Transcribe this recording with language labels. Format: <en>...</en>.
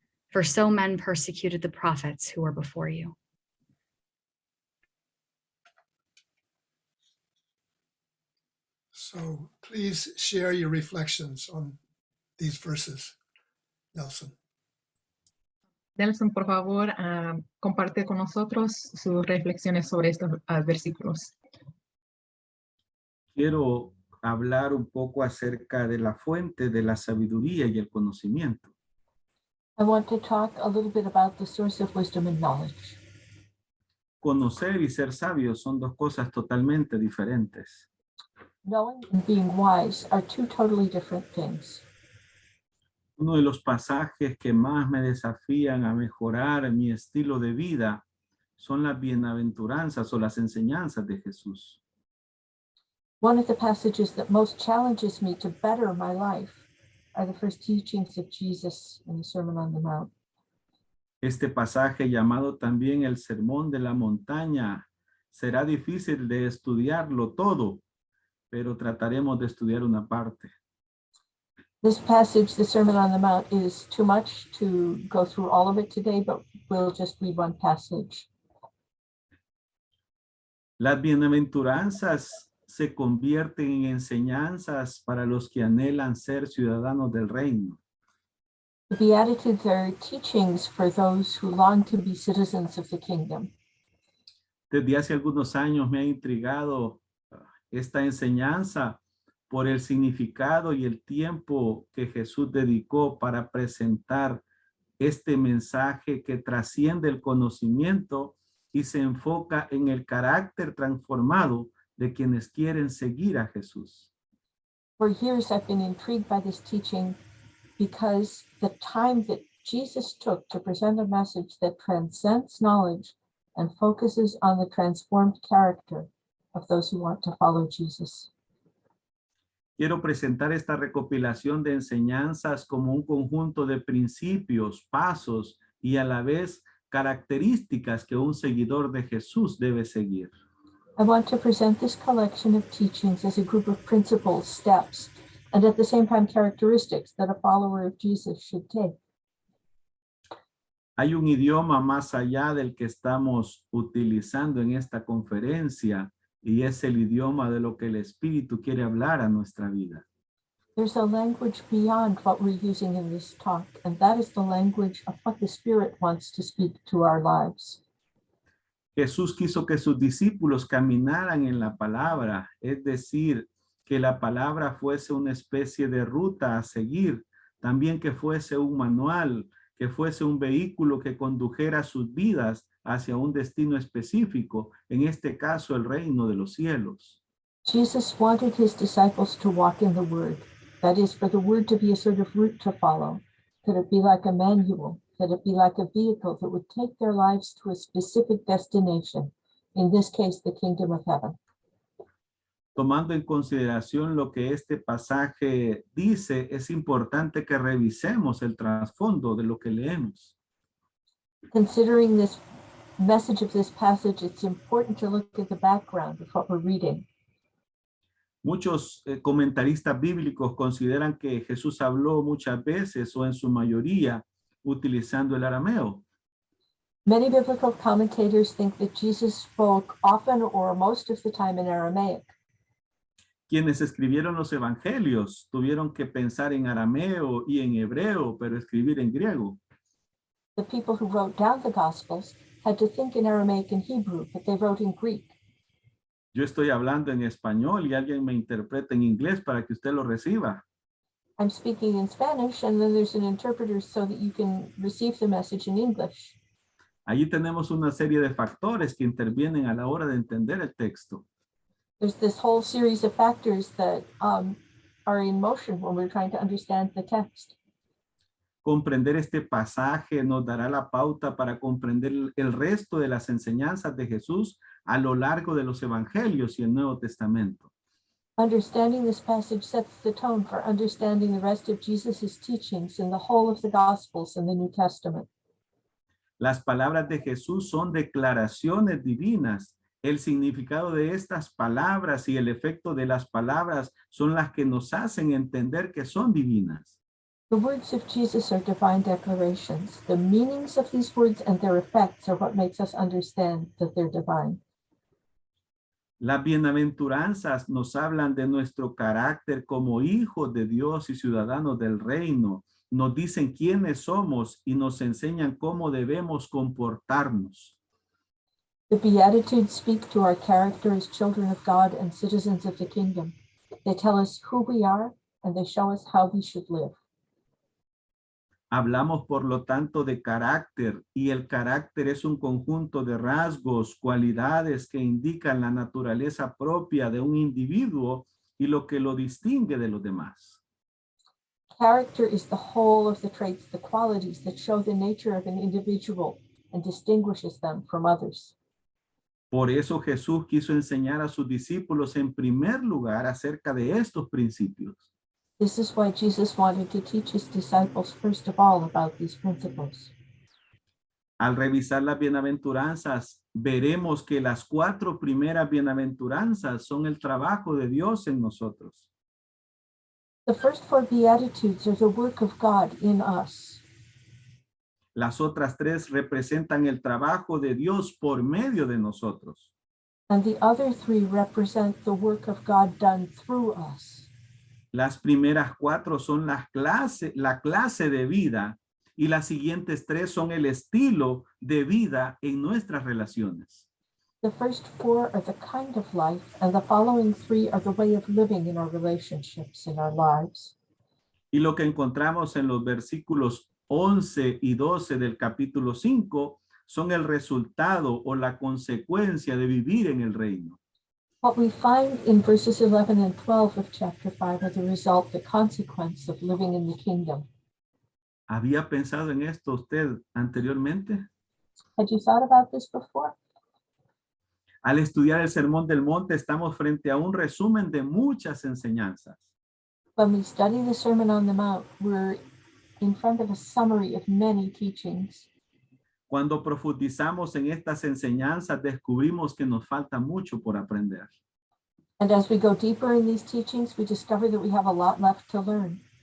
<en>For so men persecuted the prophets who were before you. So please share your reflections on these verses, Nelson.</en> <es>Nelson, por favor, comparte con nosotros sus reflexiones sobre estos versículos. Quiero hablar un poco acerca de la fuente de la sabiduría y el conocimiento.</es> <en>I want to talk a little bit about the source of wisdom and knowledge.</en> <es>Conocer y ser sabio son dos cosas totalmente diferentes.</es> <en>Knowing and being wise are two totally different things.</en> <es>Uno de los pasajes que más me desafían a mejorar mi estilo de vida son las bienaventuranzas o las enseñanzas de Jesús.</es> <en>One of the passages that most challenges me to better my life are the first teachings of Jesus in the Sermon on the Mount.</en> <es>Este pasaje, llamado también el Sermón de la Montaña, será difícil de estudiarlo todo, pero trataremos de estudiar una parte.</es> <en>This passage, the Sermon on the Mount, is too much to go through all of it today, but we'll just read one passage.</en> <es>Las bienaventuranzas se convierten en enseñanzas para los que anhelan ser ciudadanos del reino.</es> <en>The Beatitudes are teachings for those who long to be citizens of the kingdom.</en> <es>Desde hace algunos años me ha intrigado esta enseñanza por el significado y el tiempo que Jesús dedicó para presentar este mensaje que trasciende el conocimiento y se enfoca en el carácter transformado de quienes quieren seguir a Jesús.</es> <en>For years, I've been intrigued by this teaching because the time that Jesus took to present a message that transcends knowledge and focuses on the transformed character of those who want to follow Jesus.</en> <es>Quiero presentar esta recopilación de enseñanzas como un conjunto de principios, pasos y a la vez características que un seguidor de Jesús debe seguir.</es> <en>I want to present this collection of teachings as a group of principles, steps, and at the same time characteristics that a follower of Jesus should take.</en> <es>Hay un idioma más allá del que estamos utilizando en esta conferencia y es el idioma de lo que el Espíritu quiere hablar a nuestra vida.</es> <en>There's a language beyond what we're using in this talk, and that is the language of what the Spirit wants to speak to our lives.</en> <es>Jesús quiso que sus discípulos caminaran en la palabra, es decir, que la palabra fuese una especie de ruta a seguir, también que fuese un manual, que fuese un vehículo que condujera sus vidas hacia un destino específico, en este caso el reino de los cielos.</es> <en>Jesus wanted his disciples to walk in the Word, that is, for the Word to be a sort of route to follow, that it be like a manual, that it be like a vehicle that would take their lives to a specific destination, in this case, the kingdom of heaven.</en> <es>Tomando en consideración lo que este pasaje dice, es importante que revisemos el trasfondo de lo que leemos.</es> <en>Considering this message of this passage, it's important to look at the background of what we're reading.</en> <es>Muchos comentaristas bíblicos consideran que Jesús habló muchas veces o en su mayoría utilizando el arameo.</es> <en>Many biblical commentators think that Jesus spoke often or most of the time in Aramaic.</en> <es>Quienes escribieron los evangelios tuvieron que pensar en arameo y en hebreo, pero escribir en griego.</es> <en>The people who wrote down the Gospels had to think in Aramaic and Hebrew, but they wrote in Greek.</en> <es>Yo estoy hablando en español y alguien me interpreta en inglés para que usted lo reciba.</es> <en>I'm speaking in Spanish, and then there's an interpreter so that you can receive the message in English.</en> <es>Allí tenemos una serie de factores que intervienen a la hora de entender el texto.</es> <en>There's this whole series of factors that are in motion when we're trying to understand the text.</en> <es>Comprender este pasaje nos dará la pauta para comprender el resto de las enseñanzas de Jesús a lo largo de los evangelios y el Nuevo Testamento.</es> <en>Understanding this passage sets the tone for understanding the rest of Jesus's teachings in the whole of the Gospels and the New Testament.</en> <es>Las palabras de Jesús son declaraciones divinas. El significado de estas palabras y el efecto de las palabras son las que nos hacen entender que son divinas.</es> <en>The words of Jesus are divine declarations. The meanings of these words and their effects are what makes us understand that they're divine.</en> <es>Las bienaventuranzas nos hablan de nuestro carácter como hijos de Dios y ciudadanos del reino. Nos dicen quiénes somos y nos enseñan cómo debemos comportarnos.</es> <en>The Beatitudes speak to our character as children of God and citizens of the kingdom. They tell us who we are and they show us how we should live.</en> <es>Hablamos, por lo tanto, de carácter, y el carácter es un conjunto de rasgos, cualidades que indican la naturaleza propia de un individuo y lo que lo distingue de los demás.</es> <en>Character is the whole of the traits, the qualities that show the nature of an individual and distinguishes them from others.</en> <es>Por eso Jesús quiso enseñar a sus discípulos en primer lugar acerca de estos principios.</es> <en>This is why Jesus wanted to teach his disciples first of all about these principles.</en> <es>Al revisar las bienaventuranzas, veremos que las 4 primeras bienaventuranzas son el trabajo de Dios en nosotros.</es> <en>The first 4 Beatitudes are the work of God in us.</en> <es>Las otras 3 representan el trabajo de Dios por medio de nosotros.</es> <en>And the other 3 represent the work of God done through us.</en> <es>Las primeras 4 son la clase de vida y las siguientes 3 son el estilo de vida en nuestras relaciones.</es> <en>The first 4 are the kind of life, and the following 3 are the way of living in our relationships, in our lives.</en> <es>Y lo que encontramos en los versículos 11 y 12 del capítulo 5 son el resultado o la consecuencia de vivir en el reino.</es> <en>What we find in verses 11 and 12 of chapter 5 are the result, the consequence of living in the kingdom.</en> <es>¿Había pensado en esto usted anteriormente?</es> <en>Had you thought about this before?</en> <es>Al estudiar el Sermón del Monte, estamos frente a un resumen de muchas enseñanzas.</es> <en>When we study the Sermon on the Mount, we're in front of a summary of many teachings.</en> <es>Cuando profundizamos en estas enseñanzas, descubrimos que nos falta mucho por aprender.</es> <en>And as we go deeper in these teachings, we discover that we have a lot left to learn.</en>